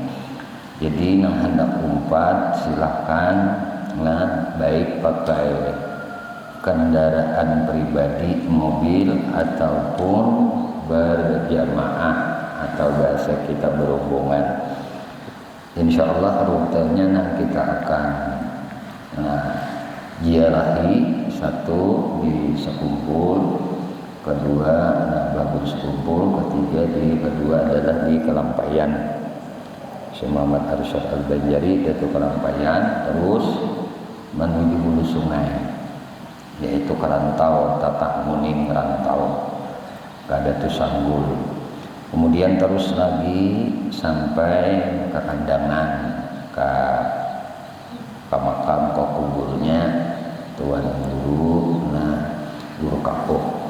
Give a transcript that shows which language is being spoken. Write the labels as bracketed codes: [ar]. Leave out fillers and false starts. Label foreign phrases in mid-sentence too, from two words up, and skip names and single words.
[id] Jadi yang hendak umpat silakan, baik pakai kendaraan pribadi, mobil ataupun berjamaah atau bahasa kita berombongan. Insya Allah rutenya kita akan ziarahi, satu di Sekumpul, kedua Bagus Kumpul, kedua adalah di Kelampayan. Syekh Muhammad Arsyad Al-Banjari itu Kelampayan, terus menuju hulu sungai, yaitu Kerantau, Tatak Muning Rantau, Kadatu Sanggul. Kemudian terus lagi sampai ke Kandangan, ke makam, ke kuburnya Tuan Guru, Guru Kapuk.